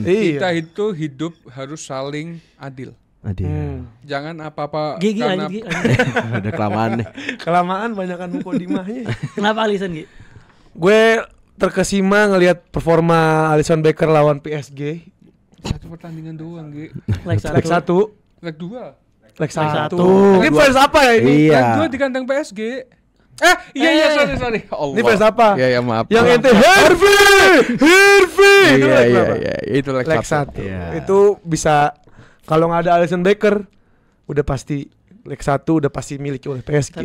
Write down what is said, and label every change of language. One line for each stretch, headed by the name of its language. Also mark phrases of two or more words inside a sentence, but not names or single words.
Indonesian: Kita itu hidup harus saling adil. Jangan apa-apa Gigi karena Gigi. Ada kelamaan nih. Kelamaan banyakan mukodimahnya. Kenapa Alisson Gi? Gue terkesima ngelihat performa Alisson Becker lawan PSG. satu pertandingan doang, Gi. Leg 1. Leg 2. Leg 1. Ini Ini fans apa ya ini? Iya. Leg 2 di kandang PSG. Iya, sorry. Allah. Ini fans apa? Iya, maaf. Yang ente Hervey. Iya. Itu leg Leg 1. 1. Iya. Itu bisa kalau nggak ada Alisson Becker udah pasti leg 1 udah pasti miliki oleh PSG.